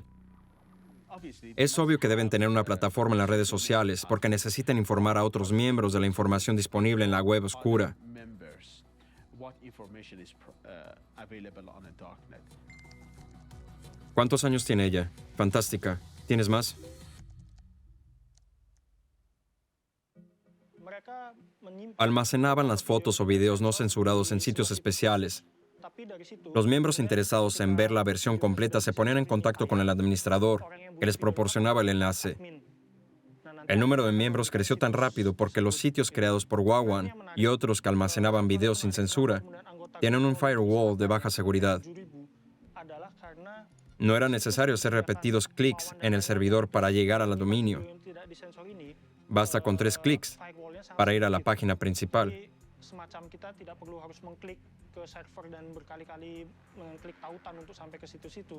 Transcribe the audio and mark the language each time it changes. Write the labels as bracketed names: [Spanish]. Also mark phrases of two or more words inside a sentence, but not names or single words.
[Spanish] Es obvio que deben tener una plataforma en las redes sociales porque necesitan informar a otros miembros de la información disponible en la web oscura. ¿Cuántos años tiene ella? Fantástica. ¿Tienes más? [Indonesian] Mereka menyimpan, [Spanish] Almacenaban las fotos o videos no censurados en sitios especiales. [Indonesian] tapi dari situ [Spanish] Los miembros interesados en ver la versión completa se ponían en contacto con el administrador, que les proporcionaba el enlace. [Indonesian] admin. Nah, nanti [Spanish] El número de miembros creció tan rápido porque los sitios creados por Wawan y otros que almacenaban videos sin censura [Indonesian] kemudian anggota [Spanish] tienen un firewall de baja seguridad. [Indonesian] 7.000 adalah karena [Spanish] No era necesario hacer repetidos clics en el servidor para llegar al dominio. [Indonesian] yang tidak disensor ini [Spanish] Basta con 3 clics [Indonesian] firewall-nya sangat [Spanish] para ir a la [Indonesian] sedikit. [Spanish] página principal. [Indonesian] Jadi, semacam kita tidak perlu harus mengklik ke server dan berkali-kali mengklik tautan untuk sampai ke situs-situ.